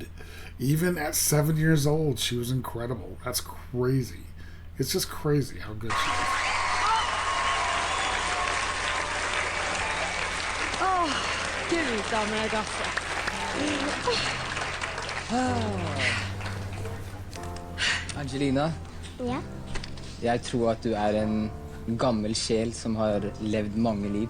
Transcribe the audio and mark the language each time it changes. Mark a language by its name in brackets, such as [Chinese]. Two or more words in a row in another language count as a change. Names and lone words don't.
[English] Even at 7 years old, she was incredible. That's crazy. It's just crazy how good she is. [Norwegian] Gud av meg, altså. Angelina, Ja. jeg tror at du er en gammel sjel som har levd mange liv.